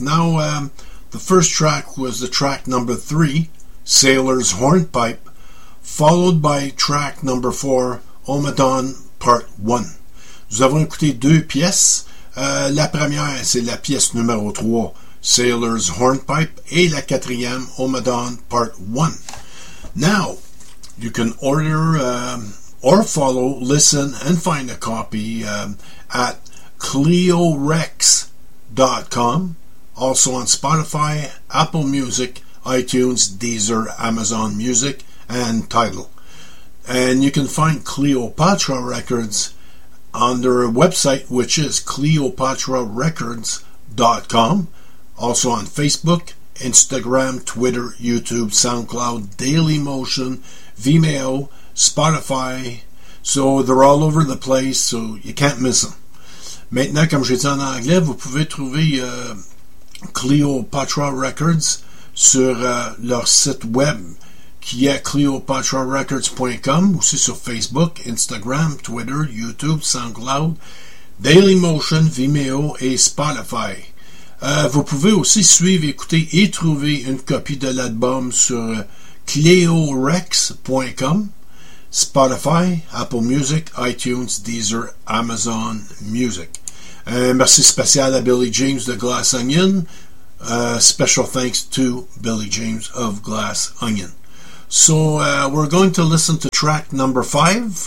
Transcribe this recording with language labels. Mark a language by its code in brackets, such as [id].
[en] Now, the first track was the track number 3, Sailor's Hornpipe, followed by track number 4, Omadhon Part 1. [fr] Nous avons écouté deux pièces. La première, c'est la pièce numéro 3, Sailor's Hornpipe, et la quatrième, Omadhon Part 1. [en] Now, you can order... or follow, listen, and find a copy at cleorex.com, also on Spotify, Apple Music, iTunes, Deezer, Amazon Music, and Tidal. And you can find Cleopatra Records on their website, which is cleopatrarecords.com, also on Facebook, Instagram, Twitter, YouTube, SoundCloud, Dailymotion, Vimeo, Spotify, so they're all over the place, so you can't miss them. [fr] Maintenant, comme j'ai dit en anglais, vous pouvez trouver Cleopatra Records sur leur site web qui est cleopatrarecords.com, aussi sur Facebook, Instagram, Twitter, YouTube, SoundCloud, Dailymotion, Vimeo et Spotify. Vous pouvez aussi suivre, écouter et trouver une copie de l'album sur cleorex.com. Spotify, Apple Music, iTunes, Deezer, Amazon Music. Merci spécial à Billy James de Glass Onion. [en] Special thanks to Billy James of Glass Onion. So we're going to listen to track number 5.